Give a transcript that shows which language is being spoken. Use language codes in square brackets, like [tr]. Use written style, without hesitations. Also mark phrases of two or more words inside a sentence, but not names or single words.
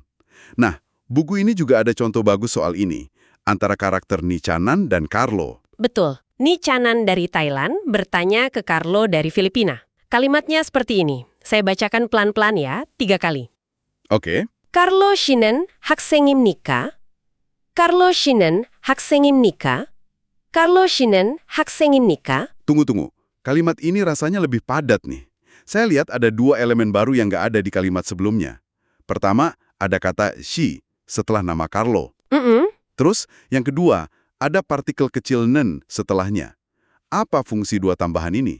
[id] Nah, buku ini juga ada contoh bagus soal ini, antara karakter Nichanan dan Carlo. Betul. Nichanan dari Thailand bertanya ke Carlo dari Filipina. Kalimatnya seperti ini. Saya bacakan pelan-pelan ya, 3 kali. Oke. [ko] Carlo 씨는 학생입니까? Carlo 씨는 학생입니까? Carlo 씨는 학생입니까? [id] Tunggu. Kalimat ini rasanya lebih padat nih. Saya lihat ada 2 elemen baru yang nggak ada di kalimat sebelumnya. Pertama, ada kata she setelah nama Carlo. Terus, yang kedua, ada partikel kecil nen setelahnya. Apa fungsi 2 tambahan ini?